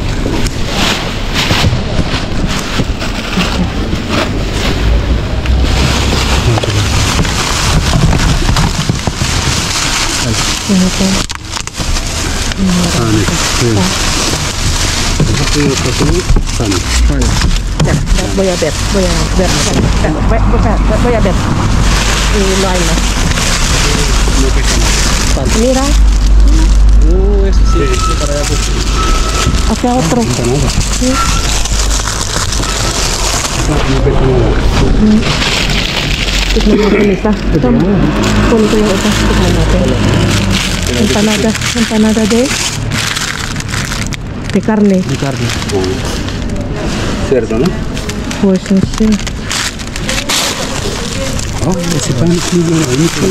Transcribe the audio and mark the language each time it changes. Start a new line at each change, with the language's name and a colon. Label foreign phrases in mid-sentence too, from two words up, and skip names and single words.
Filipino: Ano ito? Boyabet. Iloy na.
Spanish: Mira. Eso sí, para allá. Hacia otro.
Filipino: Tignan natin isa. Kunin ko yung isa. Tignan natin.
Spanish: Empanada de carne. De carne. Cerdo, ¿no? Pues no sé. Oh, ese pan es muy bueno.